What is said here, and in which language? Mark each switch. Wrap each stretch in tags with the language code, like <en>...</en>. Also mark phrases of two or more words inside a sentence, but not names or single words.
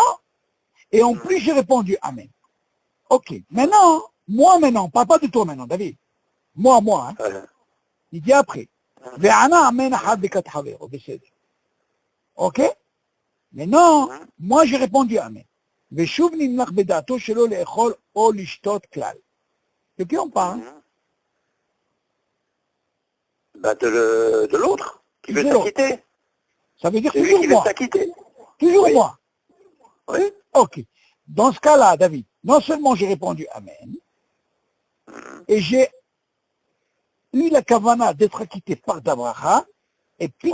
<fr>Et en plus, j'ai répondu Amen. Ok, maintenant, moi maintenant, parle pas de toi maintenant, David. Moi, hein. Il dit après.</fr> <he>וענה אמן אחר ברכת חברו, בסדר.</he> <fr>Ok? Maintenant, moi j'ai répondu Amen.</fr> <he>ושוב נמלך בדעתו שלא לאכול או לשתות כלל.</he> <fr>De qui on parle? Bah de l'autre, qui veut De l'autre. s'acquitter. Ça veut dire C'est lui toujours qui veut moi. s'acquitter. Toujours Oui. moi. Oui. Ok. Dans ce cas-là, David, non seulement j'ai répondu Amen, et j'ai eu la kavana d'être acquitté par Dabracha, et puis</fr>